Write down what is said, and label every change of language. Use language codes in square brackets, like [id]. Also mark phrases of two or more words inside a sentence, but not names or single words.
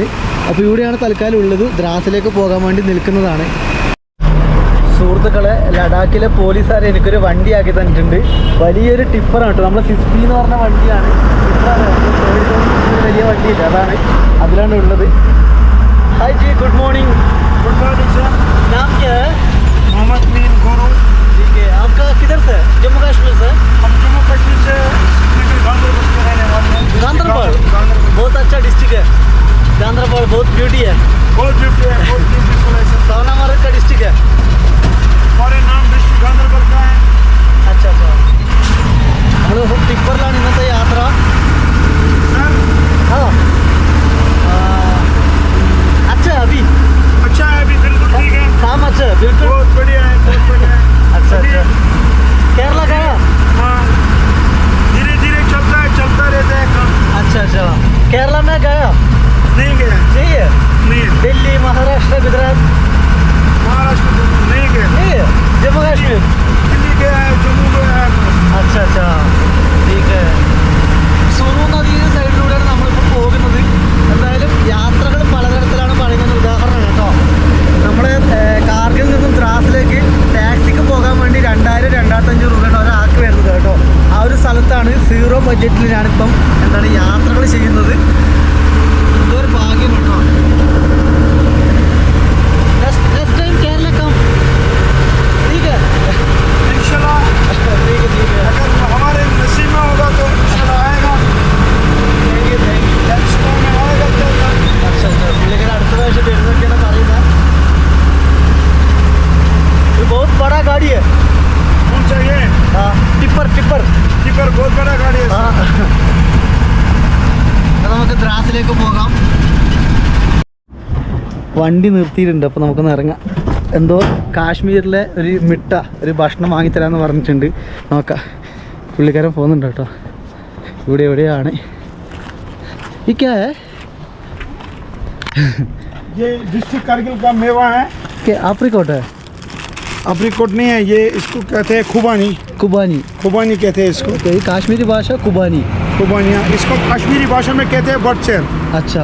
[ml] അപ്പോൾ ഇവിടെയാണ് തൽക്കാലം ഉള്ളത്. ദ്രാസിലേക്ക് പോകാൻ വേണ്ടി നിൽക്കുന്നതാണ്. സുഹൃത്തുക്കളെ, സുഹൃത്തുക്കളെ, ലഡാക്കിലെ പോലീസുകാർ എനിക്കൊരു വണ്ടി ആക്കി തന്നിട്ടുണ്ട്. വലിയൊരു ടിപ്പറാണ് കേട്ടോ. നമ്മൾ 60 എന്ന് പറഞ്ഞ വണ്ടിയാണ്. ടിപ്പറാണ്, വലിയ വണ്ടിയില്ല, അതാണ് അതിലാണ് ഉള്ളത്. [en] Hi ji, good morning. good morning sir. [hi] नाम क्या है? मोहम्मद मीन गुरु. ठीक है. आपका किधर से? जम्मू कश्मीर से? हम जम्मू कश्मीर से गांधरबल के रहने वाले हैं. गांधरबल बहुत अच्छा डिस्ट्रिक्ट है. गांधरबल बहुत ब्यूटी है. बहुत ब्यूटी है, बहुत ब्यूटीफुल है सर. सोनामार्ग का डिस्ट्रिक्ट है. हमारे नाम डिस्ट्रिक्ट गांधरबल का है. अच्छा अच्छा. [ml] നമ്മൾ ടിപ്പറിലാണ് ഇന്നത്തെ യാത്ര. [hi] सर हाँ. अच्छा है अभी. अच्छा है, अभी बिल्कुल ठीक है. काम अच्छा है बिल्कुल. बहुत बढ़िया है, बहुत बढ़िया है. अच्छा अभी अच्छा. केरला गया? हाँ, धीरे धीरे चलता रहता है काम. अच्छा अच्छा. केरला में गया? नहीं गया. नहीं है. नहीं है. दिल्ली, महाराष्ट्र, गुजरात? महाराष्ट्र नहीं गया. नहीं है. जम्मू कश्मीर? दिल्ली गया है, जम्मू गया है. अच्छा अच्छा. ठीक है. [ml] സുറു നദിയുടെ സൈഡിലൂടെയാണ് നമ്മളിപ്പോൾ പോകുന്നത്. എന്തായാലും യാത്രകൾ പലതരത്തിലാണ് പറയുന്നത്. ഉദാഹരണം കേട്ടോ, നമ്മൾ കാർഗിൽ നിന്നും ദ്രാസിലേക്ക് ടാക്സിക്ക് പോകാൻ വേണ്ടി 2000-2500 രൂപയാണ് ഒരാൾക്ക് വരുന്നത് കേട്ടോ. ആ ഒരു സ്ഥലത്താണ് 0 ബഡ്ജറ്റിൽ ഞാനിപ്പം യാത്രകൾ ചെയ്യുന്നത്. ഇതൊരു ഭാഗ്യം കേട്ടോ. [en] next time Kerala come. [hi] ठीक है. [ar] إن شاء الله [hi] ठीक है ठीक है. अगर हमारे नसीब में होगा तो [ar] إن شاء الله [hi] आएगा. [en] thank you. next time [hi] में आएगा तो अच्छा अच्छा. [ml] പുള്ളിക്കാരൻ അടുത്ത പ്രാവശ്യം വരുന്നൊക്കെയാണ് പറയുന്നത്. [hi] ये बहुत बड़ा गाड़ी है. कौन चाहिए? हाँ, टिपर टिपर. टिपर बहुत बड़ा गाड़ी है. हाँ. [ml] നമുക്ക് ദ്രാസിലേക്ക് പോകാം. വണ്ടി നിർത്തിയിട്ടുണ്ട്, അപ്പോൾ നമുക്കൊന്ന് ഇറങ്ങാം. എന്തോ കാശ്മീരിലെ ഒരു ഭക്ഷണം വാങ്ങിത്തരാമെന്ന് പറഞ്ഞിട്ടുണ്ട്. നോക്കാം. പുള്ളിക്കാരൻ പോകുന്നുണ്ട് കേട്ടോ. ഇവിടെ എവിടെയാണ് ഈ [hi] क्या है? ये डिस्ट्रिक्ट कारगिल का मेवा है. आप्रिकॉट है? अप्रीकोट नहीं है, ये इसको कहते हैं खुबानी. कुबानी. खुबानी कहते हैं इसको. तो ये काश्मीरी भाषा कुबानी. खुबानिया इसको कश्मीरी भाषा में कहते हैं बटचेर. अच्छा.